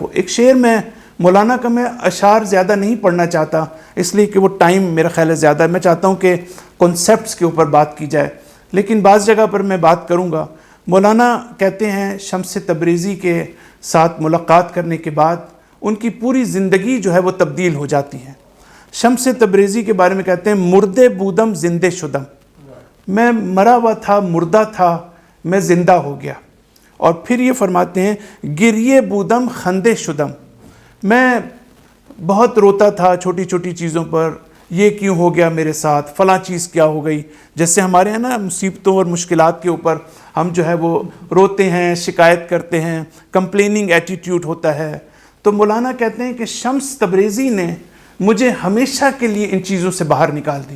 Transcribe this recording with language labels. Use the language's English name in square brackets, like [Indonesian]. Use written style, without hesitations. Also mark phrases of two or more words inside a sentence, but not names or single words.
[Urdu] ایک شعر میں مولانا کا، میں اشعار زیادہ نہیں پڑھنا چاہتا اس لیے کہ وہ ٹائم میرا خیال ہے زیادہ، میں چاہتا ہوں کہ کنسیپٹس کے اوپر بات کی جائے، لیکن بعض جگہ پر میں بات کروں گا. مولانا کہتے ہیں شمس تبریزی کے ساتھ ملاقات کرنے کے بعد ان کی پوری زندگی جو ہے وہ تبدیل ہو جاتی ہے. شمس تبریزی کے بارے میں کہتے ہیں [Persian] مردے بودم زندے شدم، [Urdu] میں مرا ہوا تھا، مردہ تھا، میں زندہ ہو گیا. اور پھر یہ فرماتے ہیں [Persian] گریے بودم خندے شدم، [Urdu] میں بہت روتا تھا چھوٹی چھوٹی چیزوں پر، یہ کیوں ہو گیا میرے ساتھ، فلاں چیز کیا ہو گئی. جیسے ہمارے ہیں نا مصیبتوں اور مشکلات کے اوپر ہم جو ہے وہ روتے ہیں، شکایت کرتے ہیں، [English] complaining attitude [Urdu] ہوتا ہے. تو مولانا کہتے ہیں کہ شمس تبریزی نے مجھے ہمیشہ کے لیے ان چیزوں سے باہر نکال دیا.